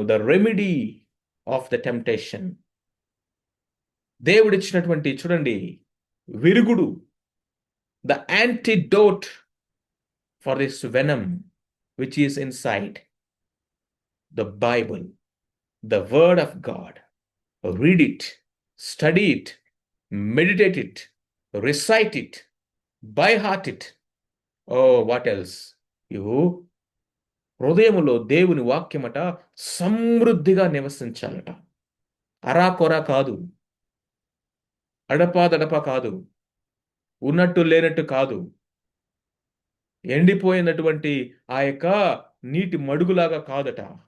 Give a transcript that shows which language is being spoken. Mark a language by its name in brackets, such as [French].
[English] The remedy of the temptation. [Telugu] దేవుడిచ్చినటువంటి చూడండి విరుగుడు, [English] The antidote for this venom which is inside the Bible, the word of God. Read it, study it, meditate it, recite it, by heart it. Oh, what else? [Telugu] You హృదయములో దేవుని వాక్యమట సమృద్ధిగా నివసించాలట. అరాకొరా కాదు, అడపాదడపా కాదు, ఉన్నట్టు లేనట్టు కాదు, ఎండిపోయినటువంటి ఆ యొక్క నీటి మడుగులాగా కాదట.